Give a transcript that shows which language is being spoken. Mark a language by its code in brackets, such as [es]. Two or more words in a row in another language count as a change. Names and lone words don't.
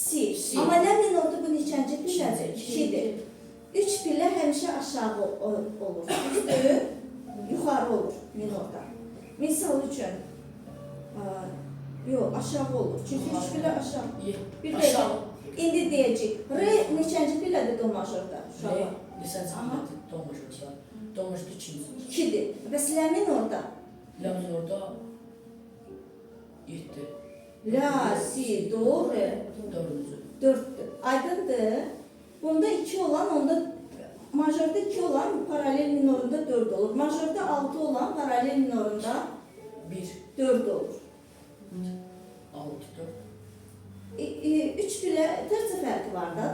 [az] Amma la minorda bu neçənci pillədir? 2-dir. Üç pillə həmişə aşağı olur, düzdür? Yuxarı olur minorda. Misal üçün, yox, aşağı olur. Çünki üç pillə aşağı. Bir dəqiqə. Aşağı. İndi deyəcək, re neçənci pillədir do majorda? Re, neçənci pillədir do majorda? Do majorda ikinci. 2-dir. Bəs la minorda? La minorda 7. La, si, do, re. 4'dür. Aydındır. Bunda 2 olan, onda majorda 2 olan paralel minorunda 4 olur. Majorda 6 olan paralel minorunda 4 olur. 6, 3 bilə terça fərqi var da.